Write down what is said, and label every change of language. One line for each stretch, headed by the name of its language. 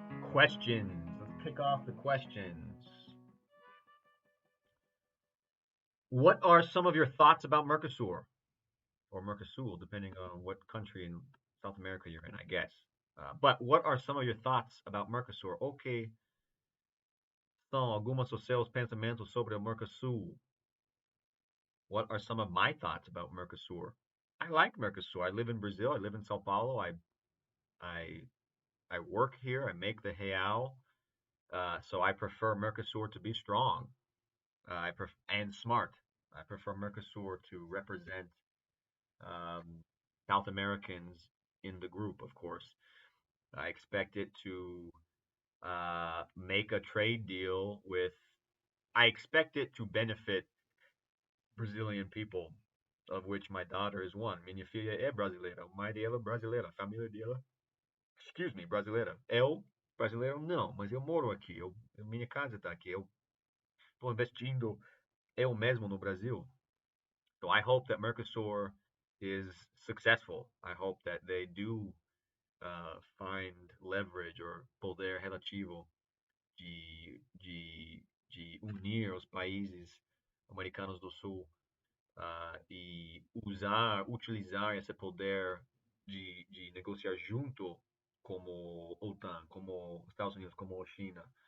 English: Questions. Let's kick off the questions. What are some of your thoughts about Mercosur? or Mercosur, depending on what country in South America you're in, I guess. But what are some of your thoughts about Mercosur?
Portuguese: Ok, são alguns dos seus pensamentos sobre o Mercosur.
English: What are some of my thoughts about Mercosur? I like Mercosur. I live in Brazil. I live in Sao Paulo. I I work here. I make the real. So I prefer Mercosur to be strong. And smart. I prefer Mercosur to represent um, South Americans in the group, of course. I expect it to make a trade deal with. I expect it to benefit Brazilian people, of which my daughter is one.
Portuguese: Minha filha é brasileira. Mãe dela é brasileira. Família dela,
English: excuse me,
Portuguese: brasileira. Eu, brasileiro, não, mas eu moro aqui. Minha casa está aqui. Eu estou investindo eu mesmo no Brasil.
English: So I hope that Mercosur is successful. I hope that they do find leverage or
Portuguese: poder relativo de unir os países americanos do Sul e utilizar esse poder de negociar junto como OTAN, como Estados Unidos, como China.